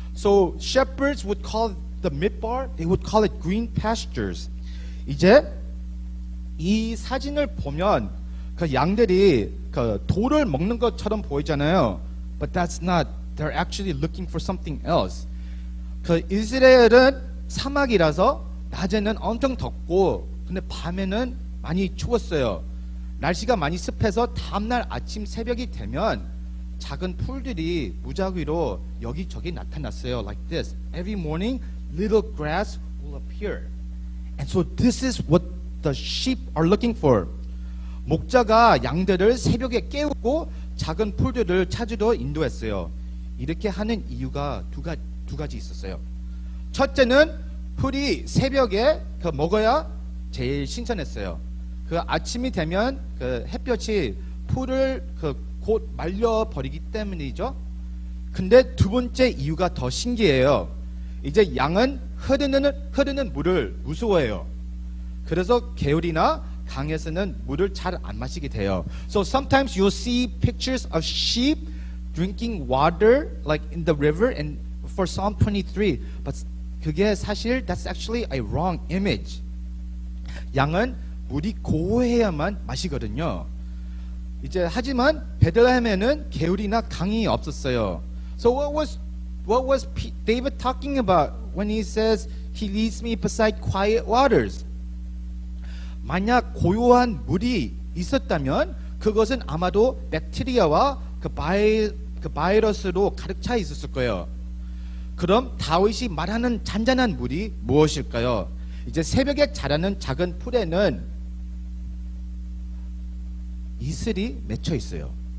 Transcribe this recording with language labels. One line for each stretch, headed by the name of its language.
English: So shepherds would call the midbar, they would call it green pastures.
Korean: 이제 이 사진을 보면 그 양들이 그 돌을 먹는 것처럼 보이잖아요.
English: But that's not. They're actually looking for something else.
Korean: 그 이스라엘은 사막이라서 낮에는 엄청 덥고 근데 밤에는 많이 추웠어요. 날씨가 많이 습해서 다음날 아침 새벽이 되면 작은 풀들이 무작위로 여기저기 나타났어요.
English: Like this. Every morning, little grass will appear. And so this is what the sheep are looking for.
Korean: 목자가 양들을 새벽에 깨우고 작은 풀들을 찾으러 인도했어요. 이렇게 하는 이유가 두 가지 있었어요. 첫째는 풀이 새벽에 먹어야 제일 신선했어요. 그 아침이 되면 그 햇볕이 풀을 곧 말려버리기 때문이죠. 근데 두 번째 이유가 더 신기해요. 이제 양은 흐르는 물을 무서워해요. 그래서 개울이나 강에서는 물을 잘 안 마시게 돼요.
English: So sometimes you'll see pictures of sheep drinking water like in the river and for Psalm 23. But
Korean: 그게 사실
English: that's actually a wrong image.
Korean: 양은 물이 고해야만 마시거든요. 이제 하지만 베들레헴에는 개울이나 강이 없었어요.
English: So what was David talking about when he says he leads me beside quiet waters?
Korean: 만약 고요한 물이 있었다면 그것은 아마도 백테리아와 그 바이러스로 가득 차 있었을 거예요. 그럼 다윗이 말하는 잔잔한 물이 무엇일까요? 이제 새벽에 자라는 작은 풀에는 이슬이 맺혀 있어요.